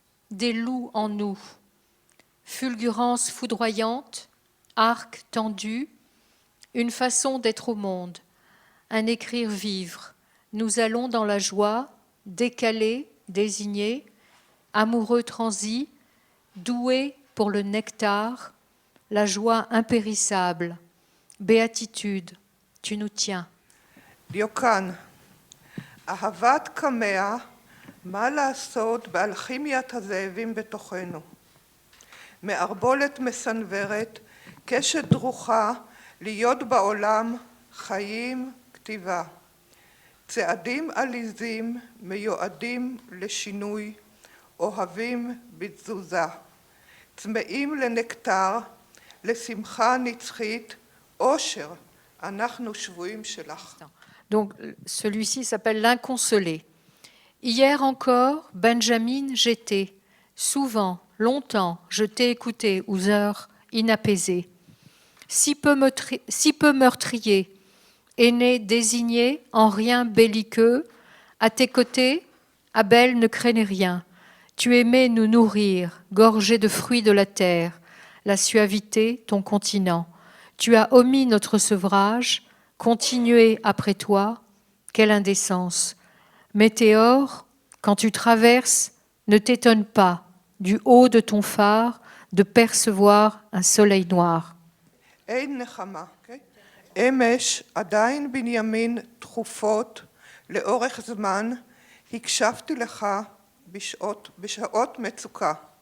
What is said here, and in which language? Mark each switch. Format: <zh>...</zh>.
<fr>Des loups en nous. Fulgurance foudroyante, arc tendu, une façon d'être au monde, un écrire vivre. Nous allons dans la joie, décalés, désignés, amoureux transis, doués pour le nectar, la joie impérissable, béatitude, tu nous tiens.</fr> <he>דיוקן, אהבת קמע, מה לעשות באלכימיית הזאבים בתוכנו? מערבולת מסנוורת, קשת דרוכה, להיות בעולם, חיים, כתיבה. צעדים עליזים מיועדים לשינוי, אוהבים בתזוזה. צמאים לנקטר, לשמחה נצחית, אושר, אנחנו שבויים שלך.</he> <fr>Donc, celui-ci s'appelle L'inconsolé. Hier encore, Benjamin, j'étais. Souvent, longtemps, je t'ai écouté aux heures inapaisées. Si peu meurtrier, aîné désigné en rien belliqueux, à tes côtés, Abel ne craignait rien. Tu aimais nous nourrir, gorgés de fruits de la terre, la suavité, ton continent. Tu as omis notre sevrage, continuer après toi, quelle indécence. Météore, quand tu traverses, ne t'étonne pas, du haut de ton phare, de percevoir un soleil noir.</fr> <he>אין נחמה. אמש עדיין בנימין תכופות לאורך זמן הקשבתי לך בשעות מצוקה.</he>